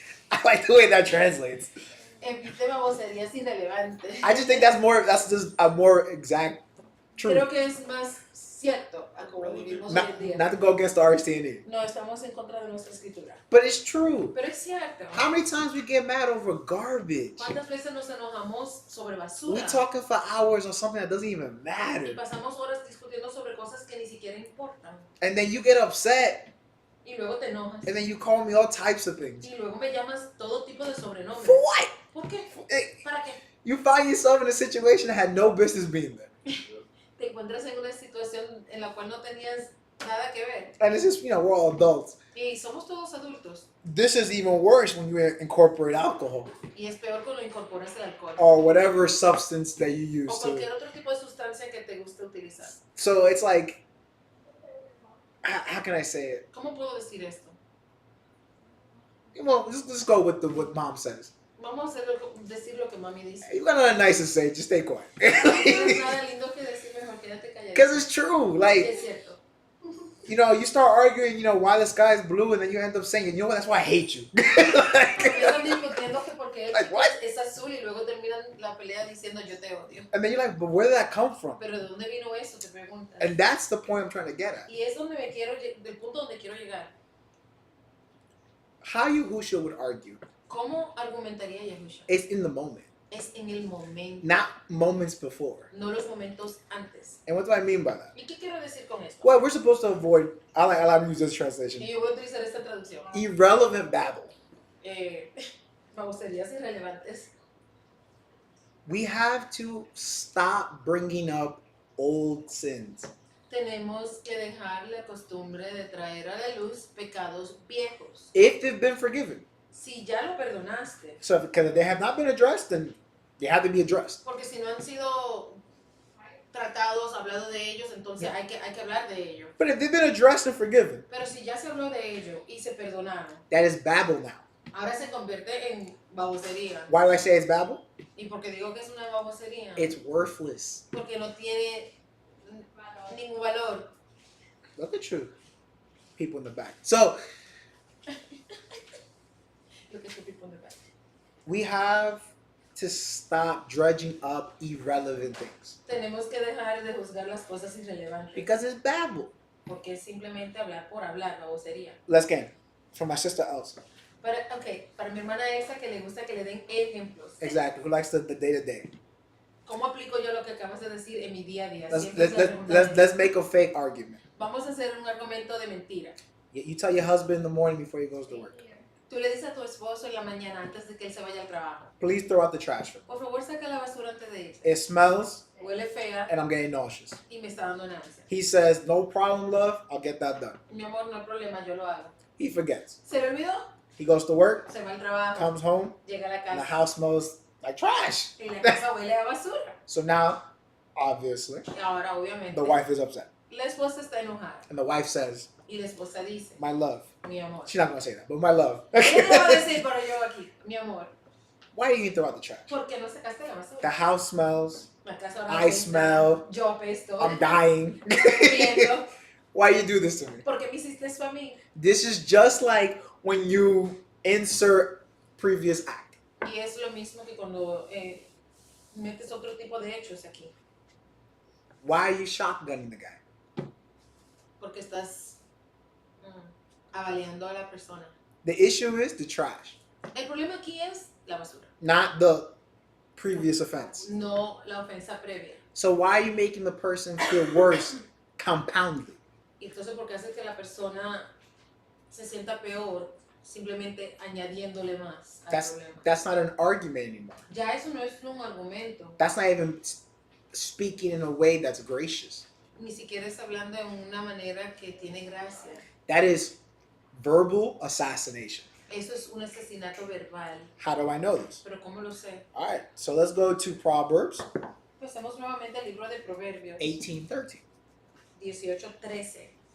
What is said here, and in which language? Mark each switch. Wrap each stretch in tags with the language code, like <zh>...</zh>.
<en>I like the way that translates.</en> <es>Evite baboserías irrelevantes.</es> <en>I just think that's just a more exact truth.</en> <es>Creo que es más cierto a como vivimos hoy en día.</es> <en>Not to go against the RCNE.</en> <es>No, estamos en contra de nuestra escritura.</es> <en>But it's true.</en> <es>Pero es cierto.</es> <en>How many times we get mad over garbage?</en> <es>¿Cuántas veces nos enojamos sobre</es> <en>We</en> <es>basura?</es> <en>talking for hours on something that doesn't even</en> <es>Y</es> <en>matter.</en> <es>pasamos horas discutiendo sobre cosas que ni siquiera importan.</es> <en>And then you get upset.</en> <es>Y luego te enojas.</es> <en>And then you call me all types of things.</en> <es>Y luego me llamas todo tipo de sobrenombres.</es> <en>For what?</en> <es>¿Por qué?</es> <en>Hey,</en> <es>¿Para qué?</es> <en>you find yourself in a situation that had no business being there.</en> <es>Te encuentras en una situación en la cual no tenías nada que ver.</es> <en>And it's just, we're all adults.</en> <es>Y somos todos adultos.</es> <en>This is even worse when you incorporate alcohol</en> <es>Y es peor cuando incorporas el alcohol.</es> <en>or whatever substance that you</en> <es>O</es> <en>use</en> <es>cualquier</es> <en>to.</en> <es>otro tipo de sustancia que te guste utilizar.</es> <en>So it's like, how can I say it?</en> <es>¿Cómo puedo decir esto?</es> <en>Well, let's go with what mom says.</en> <es>Vamos a decir lo que mami dice.</es> <en>You got nothing nice to say, just stay quiet.</en> <es>No tienes nada lindo que decir, mejor quédate callado.</es> <en>Because it's true.</en> <es>Sí,</es> <en>Like,</en> <es>es cierto.</es> <en>you start arguing, why the sky is blue, and then you end up saying, you know what, that's why I hate you.</en> <es>Empiezan discutiendo que porque</es> <en>Like, what?</en> <es>es azul y luego terminan la pelea diciendo yo te odio.</es> <en>And then you're like, but where did that come from?</en> <es>Pero ¿de dónde vino eso? Te preguntan.</es> <en>And that's the point I'm trying to get at.</en> <es>Y es donde del punto donde quiero llegar.</es> <en>How Yahusha would argue</en> <es>¿Cómo argumentaría Yahusha?</es> <en>is in the moment,</en> <es>Es en el momento,</es> <en>not moments before.</en> <es>no los momentos antes.</es> <en>And what do I mean by that?</en> <es>¿Y qué quiero decir con esto?</es> <en>Well, we're supposed to avoid, I like to use this</en> <es>Y</es> <en>translation,</en> <es>yo voy a utilizar esta traducción.</es> <en>irrelevant babble.</en> <es>Baboserías irrelevantes.</es> <en>We have to stop bringing up old sins.</en> <es>Tenemos que dejar la costumbre de traer a la luz pecados viejos.</es> <en>If they've been forgiven.</en> <es>Si ya lo perdonaste,</es> <en>So because if they have not been addressed, then they have to be addressed.</en> <es>porque si no han sido tratados, hablado de ellos, entonces hay que hablar de ellos.</es> <en>But if they've been addressed and forgiven,</en> <es>Pero si ya se habló de ellos y se perdonaron,</es> <en>that is babble now.</en> <es>ahora se convierte en babosería.</es> <en>Why do I say it's babble?</en> <es>¿Y porque digo que es una babosería?</es> <en>It's worthless.</en> <es>Porque no tiene ningún valor.</es> <en>Look at you. People in the back. So, Look at the people in the back. We have to stop dredging up irrelevant things</en> <es>Tenemos que dejar de juzgar las cosas irrelevantes.</es> <en>because it's babble.</en> <es>Porque es simplemente hablar por hablar, babosería.</es> <en>Let's get it. From my sister Elsa.</en> <es>Pero, ok, para mi hermana Elsa que le gusta que le den ejemplos.</es> <en>Exactly. Who likes the day-to-day.</en> <es>¿Cómo aplico yo lo que acabas de decir en mi día a día?</es> <en>Let's make a fake argument.</en> <es>Vamos a hacer un argumento de mentira.</es> <en>You tell your husband in the morning before he goes to work.</en> <es>Tú le dices a tu esposo en la mañana antes de que él se vaya al trabajo.</es> <en>Please throw out the trash.</en> <es>Por favor, saca la basura antes de irse.</es> <en>It smells</en> <es>Huele fea</es> <en>and I'm getting nauseous.</en> <es>y me está dando náusea.</es> <en>He says, no problem, love. I'll get that done.</en> <es>Mi amor, no hay problema, yo lo hago.</es> <en>He forgets.</en> <es>¿Se le olvidó?</es> <en>He goes to work,</en> <es>Se va al trabajo,</es> <en>comes home,</en> <es>llega a la</es> <en>and the house smells like trash.</en> <es>y la casa huele a basura.</es> <en>So now, obviously,</en> <es>Y ahora, obviamente,</es> <en>the wife is upset.</en> <es>la esposa está enojada</es> <en>And the wife says,</en> <es>y la esposa dice,</es> <en>my love.</en> <es>mi amor.</es> <en>She's not going to say that, but my love.</en> <es>Ella no va a decir, pero yo aquí, mi amor,</es> <en>Why do you throw out the trash?</en> <es>¿por qué no sacaste la basura?</es> <en>The house smells.</en> <es>La casa ahora</es> <en>I</en> <es>apesta,</es> <en>smell.</en> <es>yo apesto,</es> <en>I'm dying.</en> <es>Viendo,</es> <en>Why you do this to me?</en> <es>¿por qué me hiciste eso a mí?</es> <en>This is just like when you insert previous act.</en> <es>Y es lo mismo que cuando metes otro tipo de hechos aquí,</es> <en>Why are you shotgunning the guy?</en> <es>porque estás avaliando a la persona.</es> <en>The issue is the trash,</en> <es>El problema aquí es la basura,</es> <en>not the previous offense.</en> <es>no la ofensa previa.</es> <en>So why are you making the person feel worse compounded?</en> <es>Y entonces, porque hace que la persona se sienta peor simplemente añadiéndole más al problema.</es> <en>That's not an argument anymore.</en> <es>Ya eso no es un argumento,</es> <en>That's not even speaking in a way that's gracious.</en> <es>ni siquiera está hablando en una manera que tiene gracia.</es> <en>That is verbal assassination.</en> <es>Eso es un asesinato verbal.</es> <en>How do I know this?</en> <es>Pero ¿cómo lo sé?</es> <en>All right, so let's go to Proverbs</en> <es>Pasemos nuevamente al libro de Proverbios</es> <en>18:13.</en> <es>18:13.</es>